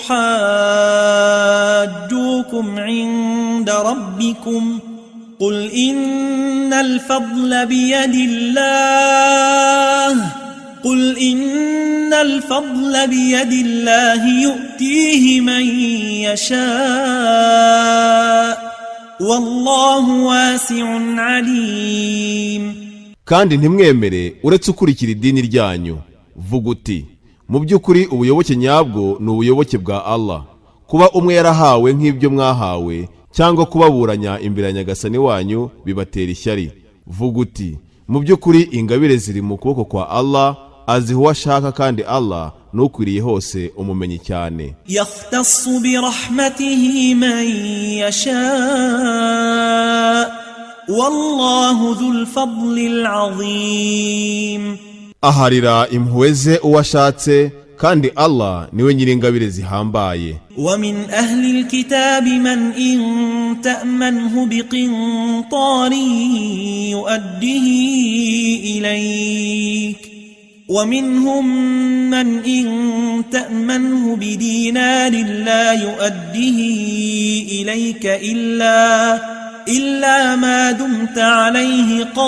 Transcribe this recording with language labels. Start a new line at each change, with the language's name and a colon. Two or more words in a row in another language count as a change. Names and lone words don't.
Arabic: يحاجوكم عند ربكم قل إن الفضل بيد الله يؤتيه من يشاء والله واسع عليم.
Kinyarwanda: Kandi ntimwemere uretse ukurikira idini ryanyu, vuga uti, mu by'ukuri ubuyoboke nyabwo ni ubuyoboke bwa Allah. Kuba umwe yarahawe nk'ibyo mwahawe, cyangwa kubaburanya imbere ya Nyagasani wanyu bibatera ishyari, vuga uti, mu by'ukuri ingabire ziri mu kuboko kwa Allah, aziha uwo ashaka, kandi Allah nukwiriye hose umumenyi cyane.
Arabic: يختص برحمته من يشاء والله ذو الفضل العظيم.
Kinyarwanda: Aharira impuhwe ze uwo ashatse, kandi Allah niwe nyiri ingabire zihambaye.
Arabic: ومن أهل الكتاب من إن تأمنه بقنطار يؤديه إليك ومنهم من إن تأمنه بدينار لا يؤديه إليك إلا ما دمت عليه